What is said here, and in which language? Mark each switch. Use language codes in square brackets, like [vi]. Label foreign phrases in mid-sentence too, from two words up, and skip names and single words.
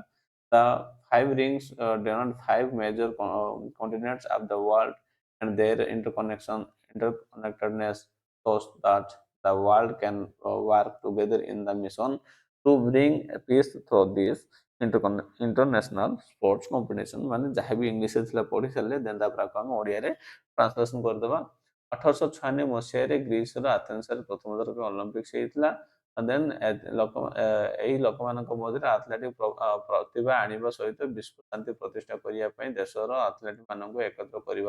[en] The five rings denote five major continents of the world, and their interconnectedness shows that the world can work together in the mission to bring peace through this international sports competition [or] ମାନେ ଯାହା ବି ଇଂଲିଶରେ ଥିଲା ପଢି ସାରିଲେ ଦେନ୍ ତାପରେ ଆମେ ଓଡ଼ିଆରେ ଟ୍ରାନ୍ସଲେସନ କରିଦେବା 1896 ମସିହାରେ ଗ୍ରୀସର ଆଥେନ୍ସରେ ପ୍ରଥମ ଥର ପାଇଁ ଅଲିମ୍ପିକ୍ସ ହେଇଥିଲା ଦେନ୍ ଏହି ଲୋକମାନଙ୍କ ମଧ୍ୟରେ ଆଥଲେଟିକ୍ ପ୍ରତିଭା ଆଣିବା ସହିତ ବିଶ୍ୱ ଶାନ୍ତି ପ୍ରତିଷ୍ଠା କରିବା ପାଇଁ ଦେଶର ଆଥଲେଟ୍ ମାନଙ୍କୁ ଏକତ୍ର କରିବା